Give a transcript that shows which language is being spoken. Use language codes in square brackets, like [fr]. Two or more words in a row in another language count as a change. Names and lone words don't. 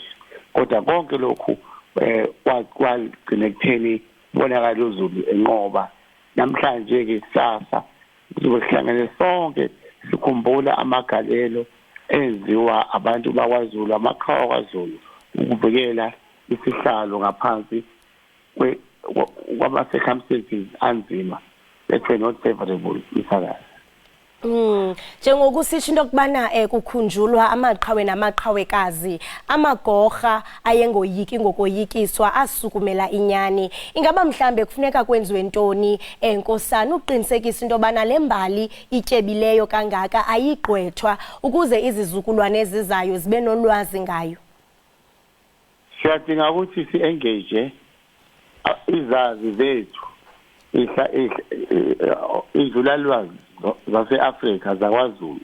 [zu] kodwa konke lokhu kwagcina ekutheni bonakala uZulu enqoba namhlanje ke kusasa kuzobe sihlangene sonke sikhumbula amagalelo enziwa abantu bakwaZulu amaqhawe kwaZulu ukuvikela isihlalo ngaphansi kwama-circumstances anzima [en] that were not favorable [zu] isakazi. [xh] Njengokusitsho into kubana kukhunjulwa amaqhawe namaqhawekazi amagorha ayengoyiki ngokoyikiswa asukumela inyani ingaba mhlambe kufuneka kwenziwe ntoni enkosana uqinisekisa into bana lembali ityebileyo kangaka ayigqwethwa ukuze izizukulwane ezizayo zibe nolwazi ngayo. [zu] Siyadinga ukuthi si-engage izazi zethu izulalwazi zase-Afrika zakwaZulu